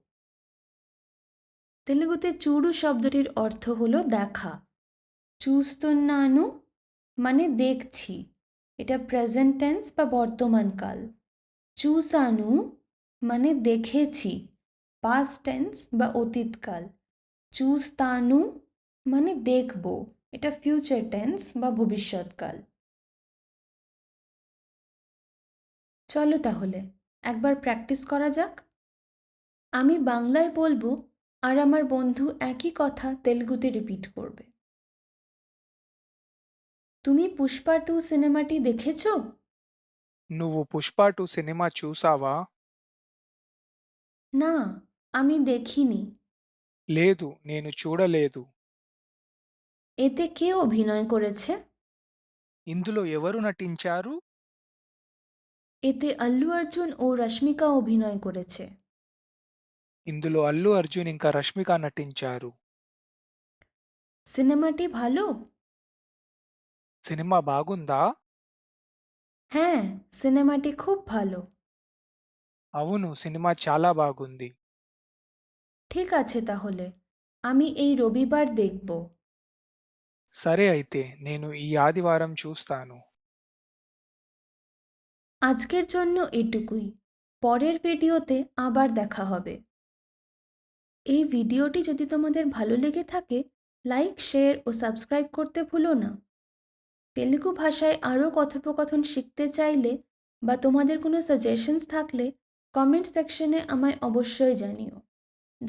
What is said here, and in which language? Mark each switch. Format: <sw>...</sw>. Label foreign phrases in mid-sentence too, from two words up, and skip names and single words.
<bn>తెలుగుতে చూడు শব্দটির অর্থ হলো দেখা। చూస్తున్నాను মানে দেখছি, এটা</bn> <en>present tense</en> <bn>বা বর্তমানকাল। చూసాను মানে দেখেছি,</bn> <en>past tense</en> <bn>বা অতীতকাল। చూస్తాను মানে দেখব, এটা</bn> <en>future tense</en> <bn>বা ভবিষ্যৎকাল। চলো তাহলে একবার প্র্যাকটিস করা যাক। আমি বাংলায় বলবো আর আমার বন্ধু একই কথা তেলুগুতে রিপিট করবে। তুমি পুষ্পা 2 সিনেমাটি দেখেছো?</bn> <te>నువ్వు 'పుష్ప 2' సినిమా చూసావా?</te> <bn>না, আমি দেখিনি।</bn> <te>లేదు నేను చూడలేదు.</te> <bn>এতে কে অভিনয় করেছে?</bn> <te>ఇందులో ఎవరు నటించారు?</te> <bn>এতে আল্লু অর্জুন ও রশ্মিকা অভিনয় করেছে।</bn> <te>ఇందులో అల్లు అర్జున్ ఇంకా రష్మిక నటించారు.</te> <bn>সিনেমাটি ভালো?</bn> <te>సినిమా బాగుందా?</te> <bn>হ্যাঁ, সিনেমাটি খুব ভালো।</bn> <te>అవును సినిమా చాలా బాగుంది.</te> <bn>ঠিক আছে তাহলে, আমি এই রবিবার দেখব।</bn> <te>సరే అయితే నేను ఈ ఆదివారం చూస్తాను.</te> <bn>আজকের জন্য এটুকুই। পরের ভিডিওতে আবার দেখা হবে। এই ভিডিওটি যদি তোমাদের ভালো লেগে থাকে, লাইক, শেয়ার ও সাবস্ক্রাইব করতে ভুলো না। তেলুগু ভাষায় আরও কথোপকথন শিখতে চাইলে বা তোমাদের কোনো সাজেশনস থাকলে কমেন্ট সেকশনে আমায় অবশ্যই জানিও।</bn>